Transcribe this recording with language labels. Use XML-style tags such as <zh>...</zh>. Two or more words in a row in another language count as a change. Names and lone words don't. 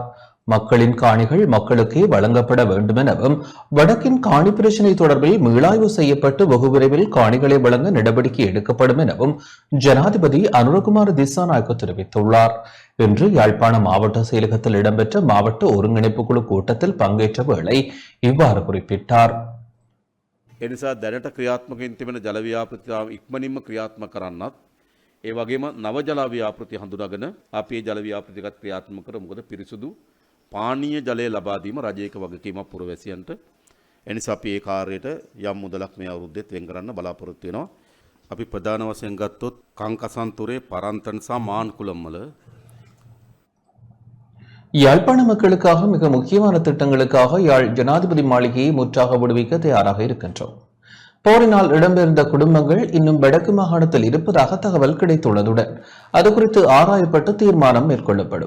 <ta>மக்களின் காணிகள் மக்களுக்கே வழங்கப்பட வேண்டும் எனவும் வடக்கின் காணி பிரச்சினை தொடர்பில் மீளாய்வு செய்யப்பட்டு வெகு விரைவில் காணிகளை வழங்க நடவடிக்கை எடுக்கப்படும் எனவும் ஜனாதிபதி அனுரகுமார திசாநாயக்க தெரிவித்துள்ளார். இன்று யாழ்ப்பாணம் மாவட்ட செயலகத்தில் இடம்பெற்ற மாவட்ட ஒருங்கிணைப்பு குழு கூட்டத்தில் பங்கேற்ற வேளை இவ்வாறு குறிப்பிட்டார்.</ta> <si>එනිසා දැනට ක්‍රියාත්මකයෙන් තිබෙන ජල ව්‍යාපෘති ඉක්මනින්ම ක්‍රියාත්මක කරන්නත් ඒ වගේම නව ජල ව්‍යාපෘති හඳුනාගෙන අපි ඒ ජල ව්‍යාපෘතිකත් ක්‍රියාත්මක කරමු. මොකද පිරිසුදු පානීය ජලය ලබා දීම රජයක වගකීමක් පුරවැසියන්ට. එනිසා අපි ඒ කාර්යයට යම් මුදලක් මේ අවුරුද්දේත් වෙන් කරන්න බලාපොරොත්තු වෙනවා. අපි ප්‍රධාන වශයෙන් ගත්තොත් කංකසන්තුරේ පරන්තන් සහ මාන්කුලම් වල</si> <ta>யாழ்ப்பாண மக்களுக்காக மிக முக்கியமான திட்டங்களுக்காக யாழ் ஜனாதிபதி மாளிகையை முற்றாக விடுவிக்க தயாராக இருக்கின்றோம். போரினால் இடம்பெயர்ந்த குடும்பங்கள் இன்னும் வடக்கு மாகாணத்தில் இருப்பதாக தகவல் கிடைத்துள்ளதுடன் அது குறித்து ஆராயப்பட்டு தீர்மானம் மேற்கொள்ளப்படும்.</ta>